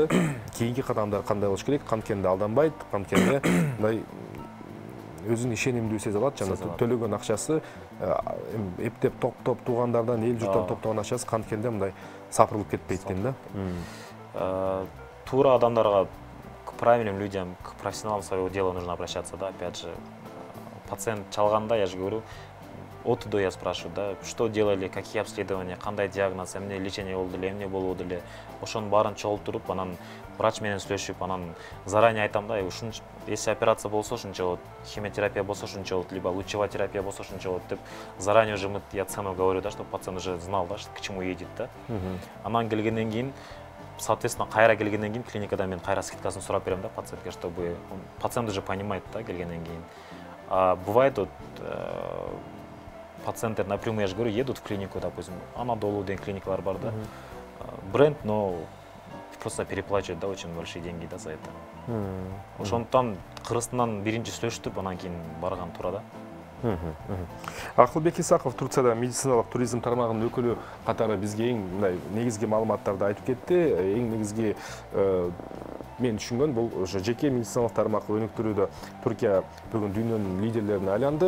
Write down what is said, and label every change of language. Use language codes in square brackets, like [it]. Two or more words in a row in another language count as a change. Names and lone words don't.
[ky] Кийинки кадамдар кандай болуш керек? Канткенде алданбайт, канткенде мындай өзүн ишенимдүү сезе алат, жана төлөгөн акчасы эптеп топтоп туугандардан, эл журттан топтогон акчасы канткенде мындай сапырылып кетпейт дейм да. Тура адамдарга, [ru] к правильным людям, к профессионалам своего дела нужно обращаться, да, опять же. Пациент чалганда, я же говорю, от и до я спрашиваю, да, что делали, какие обследования, [ky] кандай диагноз, эмне лечение болду эле, эмне болуп эле. Ошонун баарын чогултуруп, анан врач менен сүйлөшүп, анан заранее айтам да, [ru] если операция [ky] болсо ушунча болот, химиотерапия болсо ушунча болот, [ru] либо лучевая терапия [ky] болсо ушунча болот деп, [ru] заранее уже я цену говорю, да, чтобы пациент уже знал, да, к чему едет, да. [ky] Анан келгенден кийин, соответственно, кайра келгенден кийин клиникада мен кайра скидкасын сурап берем да пациентке, [ru] чтобы пациент уже понимает, [ky] да, келгенден кийин. [ru] Бывает вот пациенты напрямую, я же говорю, едут в клинику, допустим, [ky] Анадолу деген клиникалар бар, да, бренд, [ru] но просто переплачивают, да, очень большие деньги, да, за это. [ky] Ошондуктан Кыргызстандан биринчи сүйлөштүп, анан кийин барган туура да. Акылбек Исаков Турцияда медициналык туризм тармагынын өкүлү катары бизге эң мындай негизги маалыматтарды айтып кетти. Эң негизги мен түшүнгөн бул ошо жеке медициналык тармак өнүктүрүүдө Түркия бүгүн дүйнөнүн лидерлерине айланды.